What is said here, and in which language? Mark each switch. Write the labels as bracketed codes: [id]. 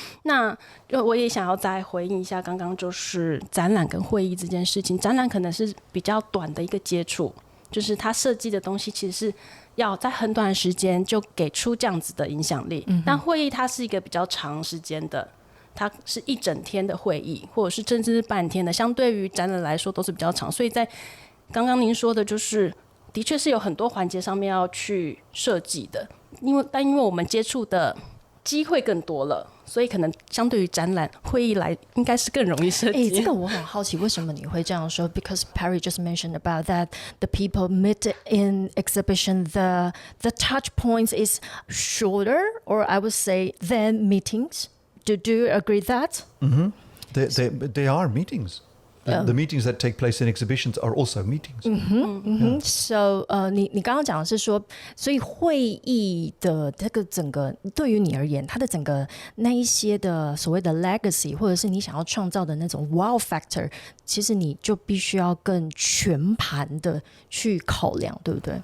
[zh] 那我也想要再回应一下刚刚就是展览跟会议这件事情，展览可能是比较短的一个接触，就是他设计的东西其实是要在很短的时间就给出这样子的影响力，但会议它是一个比较长时间的，它是一整天的会议，或者是甚至是半天的，相对于展览来说都是比较长。所以在刚刚您说的就是的确是有很多环节上面要去设计的，因为我们接触的机会更多了，所以可能相对于展览会议来应该是更容易设计。这个我很好奇为什么你会这样说 [en] Because Pairry just mentioned about that the people meet in exhibition the touch points is shorter or I would say than meetings. Do you agree that? They are meetings. The meetings that take place in exhibitions are also meetings. [zh] So 你刚刚讲的是说，所以会议的这个整个对于你而言，它的整个那一些的所谓的 legacy， 或者是你想要创造的那种 wow factor， 其实你就必须要更全盘的去考量，对不对？